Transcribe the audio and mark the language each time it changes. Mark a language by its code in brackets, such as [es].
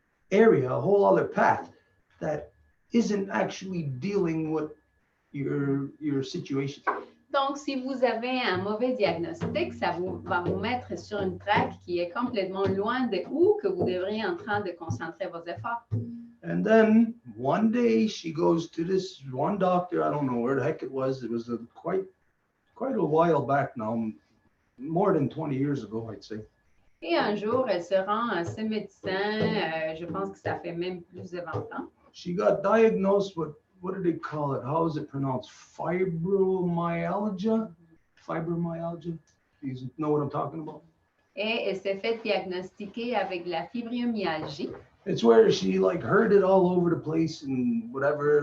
[en] area, a whole other path that isn't actually dealing with your situation. [fr] Donc, si vous avez un mauvais diagnostic, va vous mettre sur une traque qui est complètement loin de où que vous devriez en train de concentrer vos efforts. [en] And then one day she goes to this one doctor. I don't know where the heck it was. It was quite a while back now, more than 20 years ago, I'd say. [fr] Et un jour, elle se rend à ce médecin, je pense que ça fait même plus de 20 ans. [en] She got diagnosed with, what do they call it? How is it pronounced? Fibromyalgia? Fibromyalgia? You know what I'm talking about? [fr] Et elle s'est fait diagnostiquer avec la fibromyalgie. [en] It's where she like heard it all over the place and whatever.